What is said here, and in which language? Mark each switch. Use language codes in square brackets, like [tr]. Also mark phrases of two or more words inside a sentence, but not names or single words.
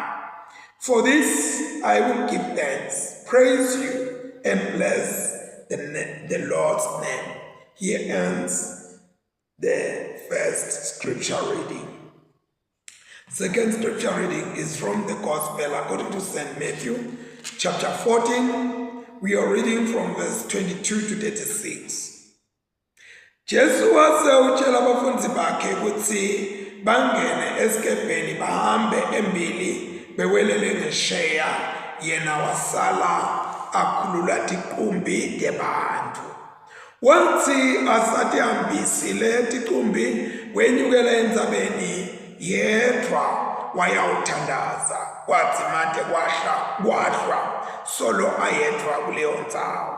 [en] For this I will give thanks, praise you, and bless the Lord's name. Here ends the first scripture reading. Second scripture reading is from the Gospel according to St. Matthew, chapter 14. We are reading from verse 22 to 36. [ss] Jesu wasewutshela abafundi bakhe ukuthi bangene esikepeni bahambe embili bewelele ngesheya, yena wasala akhulula tiqumbi tebantu. Wathi asathi hambisile tiqumbi wenyukela endzabeni yedwa wayawuthandaza, kwathi made kwahlwa solo ayedwa kuleyo ndzawo.